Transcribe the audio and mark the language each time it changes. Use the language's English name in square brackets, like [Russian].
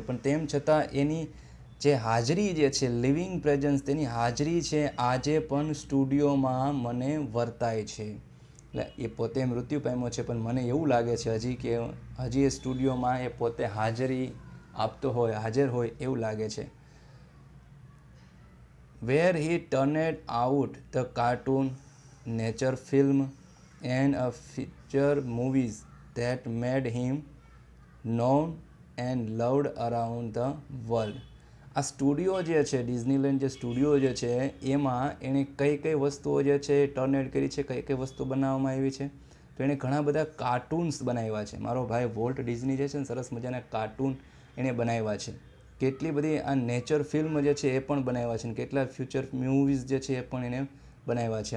[Gujarati] પણ તેમ છતાં એની જે હાજરી જે છે, [English] living presence, [Gujarati] તેની હાજરી છે આજે પણ સ્ટુડિયોમાં મને વર્તાય છે. એટલે એ પોતે મૃત્યુ પામ્યો છે, પણ મને એવું લાગે છે હજી એ સ્ટુડિયોમાં એ પોતે હાજર હોય એવું લાગે છે. [English] where he turned out the cartoon, nature film and a feature movies that made him known and loved around the world. [Gujarati] આ સ્ટુડિયો જે છે, ડિઝનીલેન્ડ જે સ્ટુડિયો જે છે, એમાં એણે કઈ કઈ વસ્તુઓ જે છે ટર્નેટ કરી છે, કઈ કઈ વસ્તુ બનાવવામાં આવી છે, તો એણે ઘણા બધા કાર્ટૂન્સ બનાવ્યા છે. મારો ભાઈ વોલ્ટ ડિઝની જે છે ને સરસ મજાના કાર્ટૂન એણે બનાવ્યા છે. કેટલી બધી આ નેચર ફિલ્મ જે છે એ પણ બનાવ્યા છે, અને કેટલા ફ્યુચર મૂવીઝ જે છે એ પણ એને બનાવ્યા છે.